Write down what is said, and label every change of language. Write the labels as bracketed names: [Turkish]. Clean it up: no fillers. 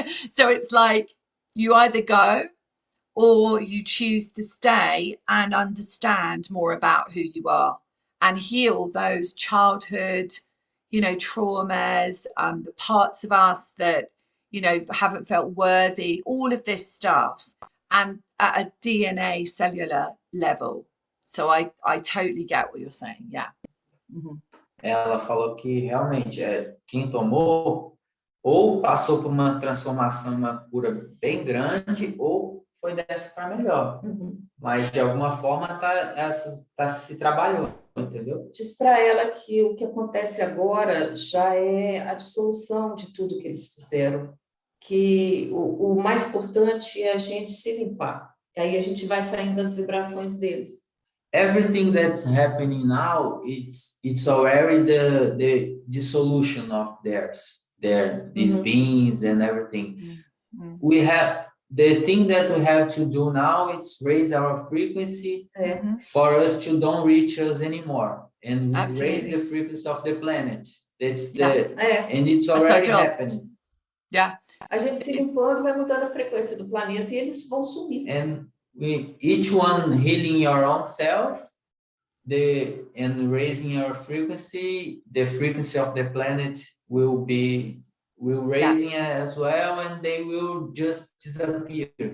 [English] So it's like you either go or you choose to stay and understand more about who you are and heal those childhood, traumas, the parts of us that, haven't felt worthy, all of this stuff, and at a DNA cellular level. So I totally get what you're saying. Yeah. Mhm. [Portuguese] Ela falou que realmente quem tomou ou passou por uma transformação, uma cura bem grande, ou foi dessa para melhor. Mas de alguma forma tá se trabalhando, entendeu? Diz para ela que o que acontece agora já é a dissolução de tudo que eles fizeram, que o mais importante é a gente se limpar. Aí a gente vai saindo das vibrações deles. [English] Everything that's happening now, it's already the dissolution of these beings and everything. We have the thing that we have to do now, it's raise our frequency for us to don't reach us anymore and raise the frequency of the planet. That's and it's already happening. Yeah. [Portuguese] A gente se limpando vai mudando a frequência do planeta e eles vão sumir. [English] And each one healing your own self, and raising your frequency, the frequency of the planet will raising as well, and they will just disappear.